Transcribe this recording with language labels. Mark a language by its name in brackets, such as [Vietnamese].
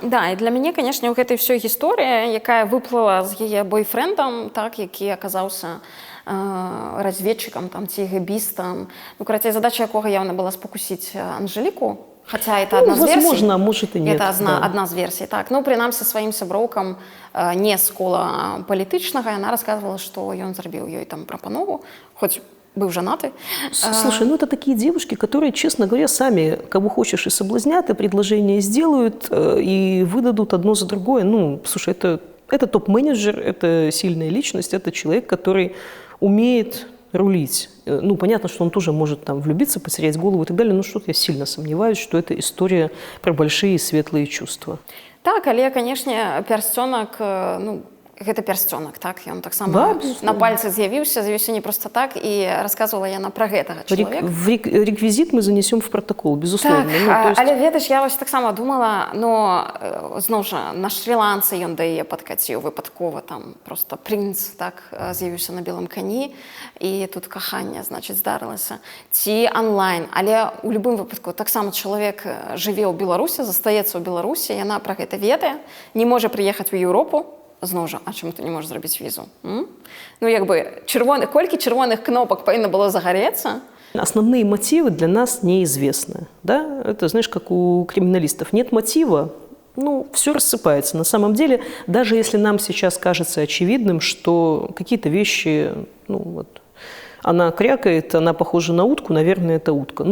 [Belarusian] Да, і для мяне, канешне, гэта ўсё гісторыя, якая выплыла з яе бойфрэндам, так, які аказаўся разведчикам там, ці гэбістам. Ну, карацей, задача якога явно была спокусіць Анжеліку, [Russian] хотя это [Belarusian] одна з версій. [Russian] Возможно, а может и нет. Это [Belarusian] одна з версій, так. Ну, прынамсі, сваім сяброўкам не з кола палітычнага, яна [Russian] рассказывала, [Belarusian] што ён зрабіў ёй там прапанову, хоць [Russian] был женатый. Слушай, ну это такие девушки, которые, честно говоря, сами кого хочешь и соблазнят, и предложения сделают, и выдадут одно за другое. Ну, слушай, это топ-менеджер, это сильная личность, это человек, который умеет рулить. Ну, понятно, что он тоже может там влюбиться, потерять голову и так далее, но что-то я сильно сомневаюсь, что это история про большие светлые чувства. [Belarusian] Так, але, [Russian] конечно, [Belarusian] персцёнак, ну, гэта персцёнак, так, ён таксама [Russian] да, [Belarusian] на пальцы з'явіўся не просто так, і [Russian] рассказывала [Belarusian] яна пра гэтага чалавека. [Russian] Реквизит мы занесем в протокол, безусловно. [Belarusian] Так, [Russian] ну, есть... [Belarusian] але ведаеш, я вось таксама думала, но зноў жа на Шрі-Ланцы ён да яе падкаціў выпадкова, там просто прынц так з'явіўся на белым кані, і тут каханне, значыць, здарылася. Ці онлайн, але у любым выпадку таксама чалавек жыве ў Беларусі, застаецца ў Беларусі, яна пра гэта ведае, не можа прыехаць у Еўропу. Зноў жа, а чаму ты не можаш зрабіць візу? Ну, як бы, колькі чырвоных кнопак павінна было загареться? [Russian] Основные мотивы для нас неизвестны. Да? Это, знаешь, как у криминалистов. Нет мотива, ну, все рассыпается. На самом деле, даже если нам сейчас кажется очевидным, что какие-то вещи, ну, вот, она крякает, она похожа на утку, наверное, это утка.